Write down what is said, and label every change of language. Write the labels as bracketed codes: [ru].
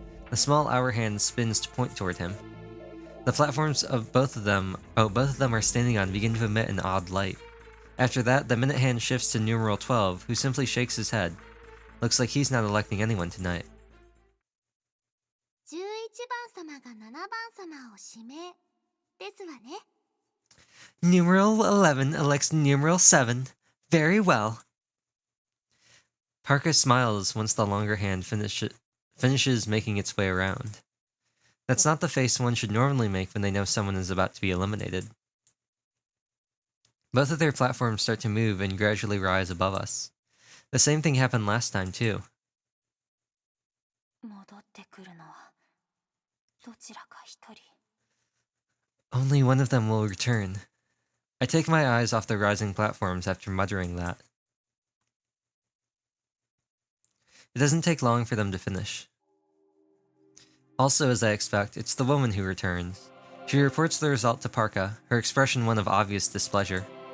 [en] The small hour hand spins to point toward him. The platforms of both of them are standing on begin to emit an odd light. After that, the minute hand shifts to numeral 12, who simply shakes his head. Looks like he's not electing anyone tonight. [ja] 11番様が7番様を指名ですわね。 [en] Numeral 11 elects numeral 7. Very well. Parka smiles once the longer hand finishes making its way around. That's not the face one should normally make when they know someone is about to be eliminated. Both of their platforms start to move and gradually rise above us. The same thing happened last time too. [ja] 戻ってくるのはどちらか一人。 [en] Only one of them will return. I take my eyes off the rising platforms after muttering that. It doesn't take long for them to finish. Also, as I expect, it's the woman who returns. She reports the result to Parka, her expression one of obvious displeasure.